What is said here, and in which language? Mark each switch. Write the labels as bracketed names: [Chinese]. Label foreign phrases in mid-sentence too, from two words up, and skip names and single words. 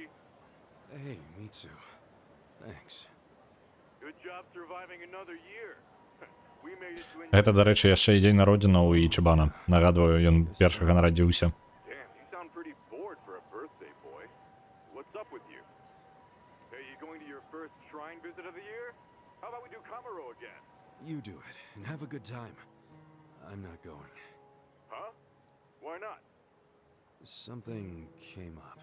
[English] Hey, Mitsu. Thanks. Good job surviving another year. We made it to [Belarusian] Гэта, дарэчы, яшчэ і дзень народзінаў у Ічыбана. Нагадваю, ён першага нарадзіўся. [English] Damn, you sound pretty bored for a birthday, boy. What's up with you? Hey, you going to your first shrine visit of the year? How about we do Kamaro again? You do it, and have a good time. I'm not going. Huh? Why not? Something came up.